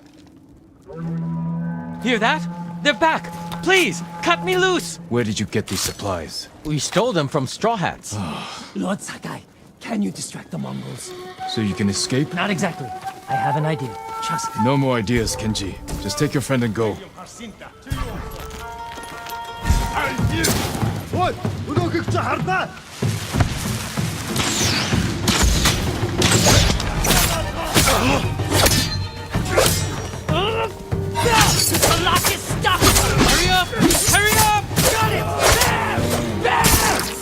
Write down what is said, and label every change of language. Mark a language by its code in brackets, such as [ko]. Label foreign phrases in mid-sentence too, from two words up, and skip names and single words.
[en] Hear that? They're back! Please, cut me loose! Where did you get these supplies? We stole them from Straw Hats. Lord Sakai, can you distract the Mongols? So you can escape? Not exactly. I have an idea. Trust me. No more ideas, Kenji. Just take your friend and go. Ой, өнөөгч хардаа. The lock is stuck! Hurry up! Hurry up! Got it! There! There!